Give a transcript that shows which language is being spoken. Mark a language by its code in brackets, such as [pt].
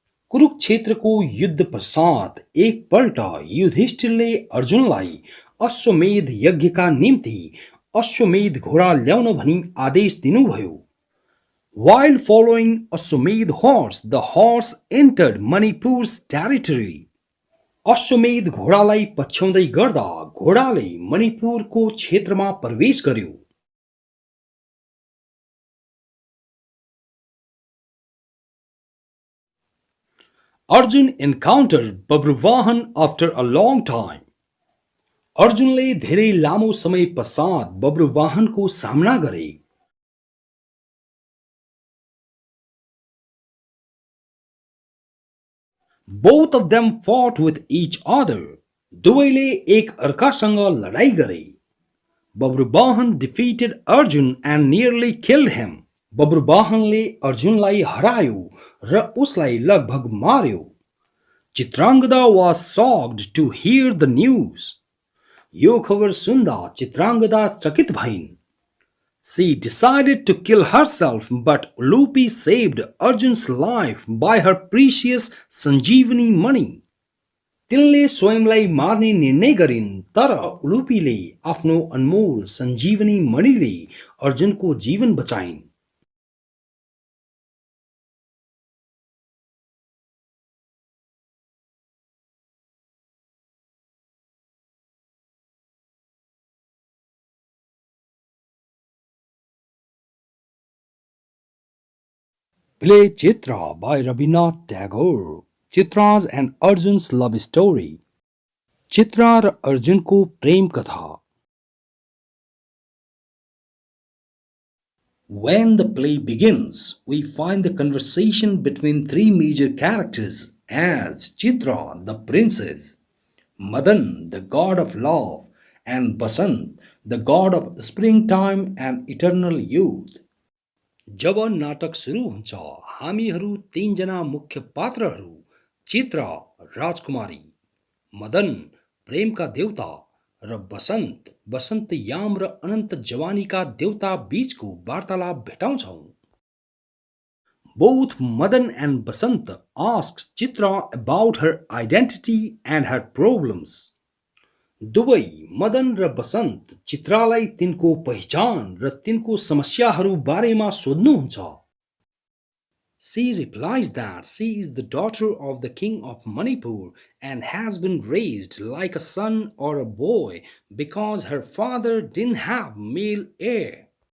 [ne] कुरुक्षेत्रको युद्ध पश्चात एकपल्ट युधिष्ठिरले अर्जुनलाई अश्वमेध यज्ञका निम्ति अश्वमेध घोडा ल्याउन भनी आदेश दिनुभयो। [en] While following Ashwamedh horse, the horse entered Manipur's territory. [ne] अश्वमेध घोडालाई पछ्याउँदै गर्दा घोडाले मणिपुरको क्षेत्रमा प्रवेश गर्यो। [en] Arjun encountered Babruvahan after a long time. [ne] अर्जुनले धेरै लामो समय पश्चात बब्रुवाहनको सामना गरे। [en] Both of them fought with each other. [ne] दुवैले एक अर्कासँग लडाई गरे। [en] Babruvahan defeated Arjun and nearly killed him. [ne] बब्रुवाहनले अर्जुनलाई हरायो र उसलाई लगभग मार्यो। [en] Chitrangada was shocked to hear the news. [ne] यो खबर सुन्दा चित्राङ्गदा चकित भइन्। [en] She decided to kill herself, but Ulupi saved Arjun's life by her precious Sanjeevani money. [ne] तिनले स्वयंलाई मार्ने निर्णय गरिन् तर उलुपीले आफ्नो अनमोल सञ्जीवनी मणिले अर्जुनको जीवन बचाइन्। [en] Play Chitra by Rabindranath Tagore. Chitra's and Arjun's love story. [ne] Chitra र अर्जुनको प्रेम कथा. [en] When the play begins, we find the conversation between 3 major characters as Chitra, the princess, Madan, the god of love, and Basant, the god of springtime and eternal youth. [ne] जब नाटक सुरु हुन्छ हामीहरू 3 जना मुख्य पात्रहरू चित्र राजकुमारी, मदन प्रेमका देवता र बसन्त बसन्त याम र अनन्त जवानीका देवता बीचको वार्तालाप भेटाउँछौं। [en] Both Madan and Basant asks Chitra about her identity and her problems. [ne] दुवै मदन र बसन्त चित्रालाई तिनको पहिचान र तिनको समस्याहरू बारेमा सोध्नुहुन्छ। [en] She replies that she is the daughter of the king of Manipur and has been raised like a son or a boy because her father didn't have male heir.